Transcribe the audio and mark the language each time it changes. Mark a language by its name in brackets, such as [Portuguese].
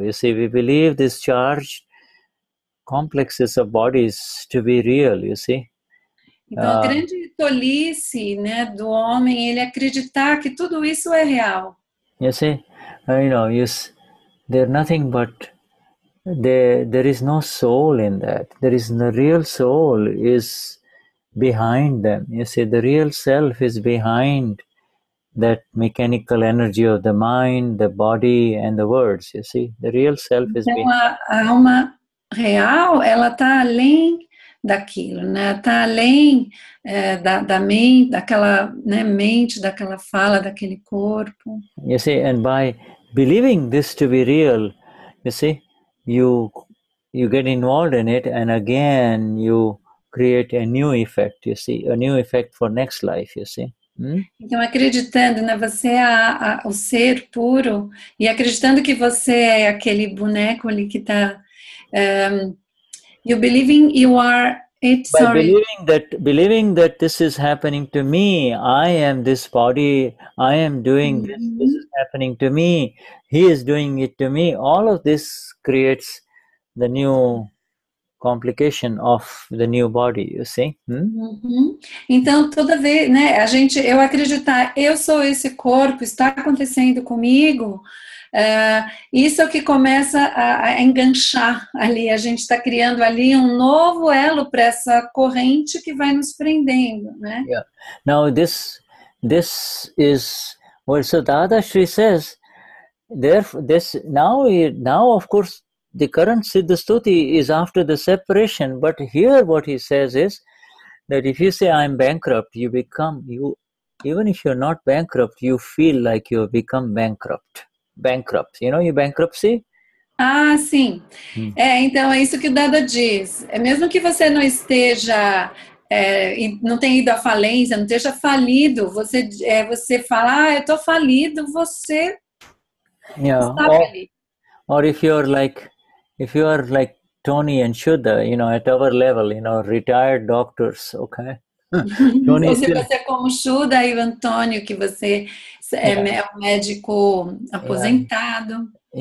[English] You see, we believe these charged complexes of bodies to be real, you see. [Portuguese] Então, a grande tolice, né, do homem, ele acreditar que tudo isso é real. [English] You see, they're nothing but, there is no soul in that. The real soul is behind them. You see, the real self is behind that mechanical energy of the mind, the body, and the words. You see, the real self is behind. [Portuguese] A alma real, ela está além daquilo, né? Está além da mente, daquela, né, mente, daquela fala, daquele corpo. [English] You see, and by believing this to be real, you see, you get involved in it, and again you create a new effect. You see, a new effect for next life. You see. [Portuguese] Então, acreditando, né, você é o ser puro, e acreditando que você é aquele boneco ali que está. [English] You believing you are it. By Sorry. believing that this is happening to me, I am this body, I am doing this is happening to me, he is doing it to me. All of this creates the new complication of the new body, you see. [Portuguese] Então, toda vez, né, eu acreditar, eu sou esse corpo, está acontecendo comigo, isso é o que começa a enganchar ali, a gente está criando ali um novo elo para essa corrente que vai nos prendendo, né? [English] Yeah. Now this is what so Dadashri says. Now of course the current Siddha Stuti is after the separation, but here what he says is that if you say I'm bankrupt, even if you're not bankrupt, you feel like you have become bankrupt. You know, your bankruptcy? [Portuguese] Ah, sim. Então é isso que o Dada diz. Mesmo que você não esteja, não tenha ido à falência, não esteja falido, você fala, eu estou falido, você está falido. [English] Or if you are like Tony and Shuddha, you know, at our level, you know, retired doctors, okay? [Portuguese] Ou se você é como Shuddha e o Antônio, que você é um médico aposentado.